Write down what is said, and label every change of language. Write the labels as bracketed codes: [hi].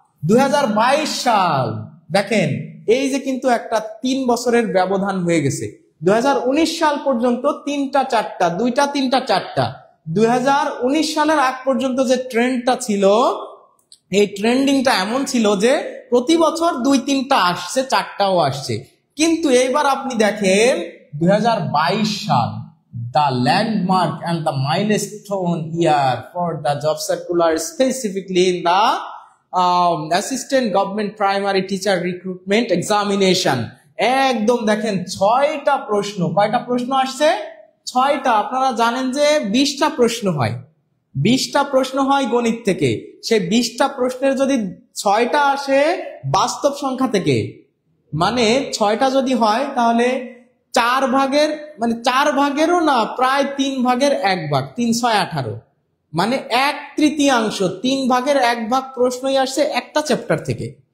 [bn] 2022 সাল, দেখেন এই যে কিন্তু একটা 3 বছরের ব্যবধান হয়ে গেছে। 2019 সাল পর্যন্ত 3টা 4টা, 2টা 3টা 4টা। 2019 সালের আগ পর্যন্ত যে ট্রেন্ডটা ছিল, এই ট্রেন্ডিংটা এমন ছিল যে প্রতি বছর 2-3টা আসছে, 4টাও আসছে। কিন্তু এইবার আপনি দেখেন 2022 সাল, [en] the landmark and the milestone year for the job circular, specifically in the assistant government primary teacher recruitment examination. [bn] একদম দেখেন 6টা প্রশ্ন। কয়টা প্রশ্ন আসছে? 6টা। আপনারা জানেন যে 20টা প্রশ্ন হয়, 20টা প্রশ্ন হয় গণিত থেকে। সেই 20টা প্রশ্নের যদি 6টা আসে বাস্তব সংখ্যা থেকে, মানে 6টা যদি হয় তাহলে 4 ভাগেরও না, প্রায় 3 ভাগের 1 ভাগ, 3 6 18, মানে 1/3, 3 ভাগের 1 ভাগ প্রশ্নই আসছে একটা চ্যাপ্টার থেকে।